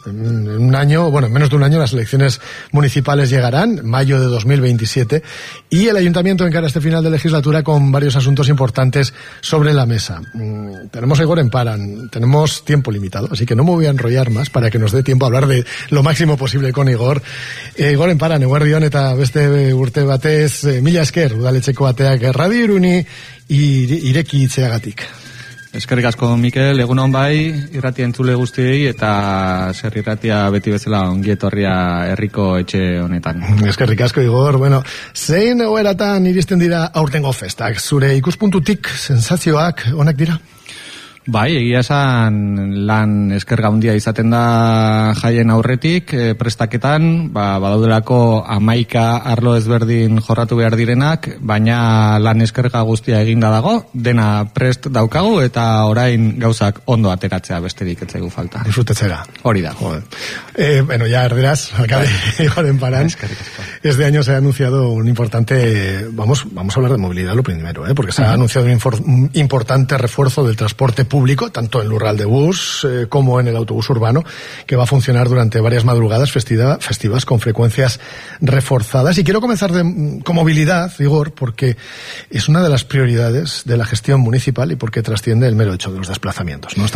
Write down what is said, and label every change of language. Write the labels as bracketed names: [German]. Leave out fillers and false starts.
[Spanish] En un año, bueno, en menos de un año las elecciones municipales llegarán, mayo de 2027, y el ayuntamiento encara este final de legislatura con varios asuntos importantes sobre la mesa. Tenemos a Igor Emparán, tenemos tiempo limitado, así que no me voy a enrollar más para que nos dé tiempo a hablar de lo máximo posible con Igor. [Basque] Igor Emparán, eguerdi on eta beste urte batez, mila esker, udaletxeko ateak erradi iruni ireki itzeagatik. Eskerrik asko, Mikel, egunon bai, irrati entzule guztiei, eta zer irratia beti bezala ongietorria herriko etxe honetan. Eskerrik asko, Igor. Bueno, zein egoeratan iristen dira aurtengo festak? Zure ikuspuntutik, sensazioak, honak dira? Bai, egia esan lan eskerga handia izaten da jaien aurretik, prestaketan, badaudelako 11 arlo ezberdin jorratu behar direnak, baina lan eskerga guztia eginda dago, dena prest daukagu eta orain gauzak ondo ateratzea besterik ez zaigu falta. Disfrutetzera. Hori da. [Spanish] Bueno, ya erderaz, alcalde Igor Emparán. Este año se ha anunciado un importante, vamos a hablar de movilidad lo primero, porque se ha anunciado un importante refuerzo del transporte público, tanto en Lurral de Bus como en el autobús urbano, que va a funcionar durante varias madrugadas festivas con frecuencias reforzadas. Y quiero comenzar con movilidad, Igor, porque es una de las prioridades de la gestión municipal y porque trasciende el mero hecho de los desplazamientos, ¿no?